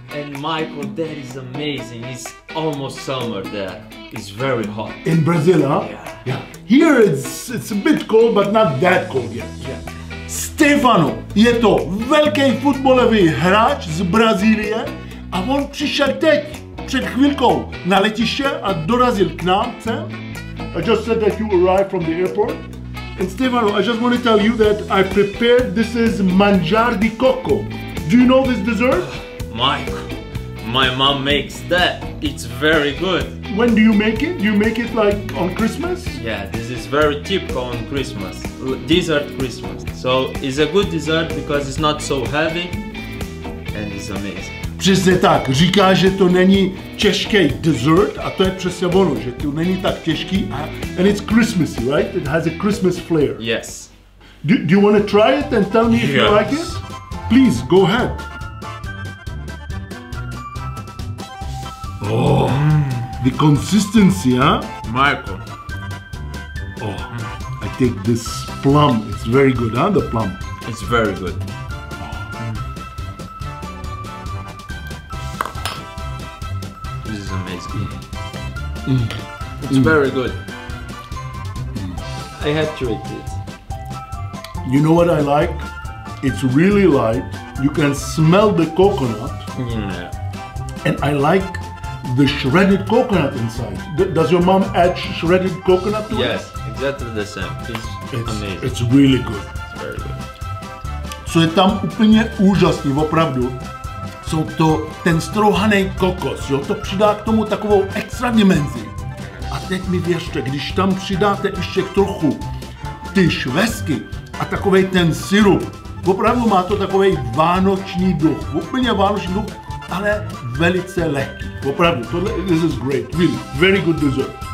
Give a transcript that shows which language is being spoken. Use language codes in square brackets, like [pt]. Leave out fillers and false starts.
[en] And Michael, that is amazing. It's almost summer there. It's very hot. In Brazil, huh? Yeah. Here it's a bit cold, but not that cold yet. Yeah. [cs] Stefano je to velký fotbalový hráč z Brazílie a on přišel teď, před chvilkou, na letiště a dorazil k nám sem. [en] I just said that you arrived from the airport. And Stefano, I just want to tell you that I prepared, this is manjar di coco. Do you know this dessert? Michael, my mom makes that. It's very good. When do you make it? You make it like on Christmas? Yeah, this is very typical on Christmas. Dessert Christmas. So it's a good dessert because it's not so heavy and it's amazing. [cs] Přesně tak, říká, že to není těžký dessert a to je přesně ono, že to není tak těžký [en] and it's Christmassy, right? It has a Christmas flair. Yes. Do you want to try it and tell me if you like it? Please, go ahead. Oh, the consistency, huh? Michael. Oh, I take this plum, it's very good, huh, the plum? It's very good. This is amazing. It's very good. I have to eat it. You know what I like? It's really light. You can smell the coconut. Yeah. And I like the shredded coconut inside. Does your mom add shredded coconut to it? Yes, exactly the same. It's amazing. It's really good. It's very good. [cs] Co je tam úplně úžasný, opravdu, jsou to ten strouhaný kokos, jo, to přidá k tomu takovou extra dimenzi. A teď mi věřte, když tam přidáte ještě trochu ty švestky a takovej ten syrup, opravdu má to takovej vánoční duch, úplně vánoční duch, ale velice lehký. Opravdu, tohle, [en] this is great, really, very good dessert.